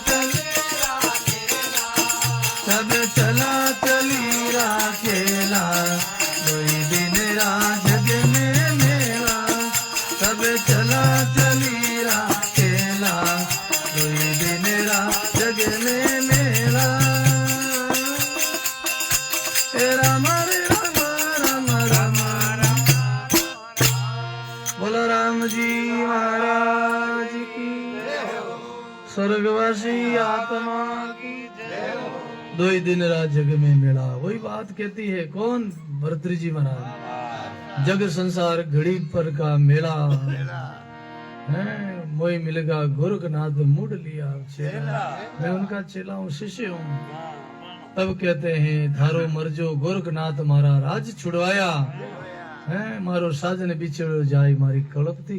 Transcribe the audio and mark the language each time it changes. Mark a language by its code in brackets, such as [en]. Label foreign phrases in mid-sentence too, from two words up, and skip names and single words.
[raj] चली राखेला कोई दिन रात जग में मेला सब चला चली राखेला कोई दिन रात जग में मेला राम राम राम राम राम बोलो राम जी महाराज की स्वर्गवासी आत्मा की दो ही दिन रात जग में मेला वही बात कहती है कौन भरतरी जी महाराज जग संसार घड़ी पर का मेला है मोई मिलेगा गोरखनाथ मुड़ लिया चेला मैं उनका चेला हूँ शिष्य हूँ तब कहते हैं थारो मरजो गोरखनाथ मारा राज छुड़वाया है मारो साजन बिछड़ जाए मारी कलपती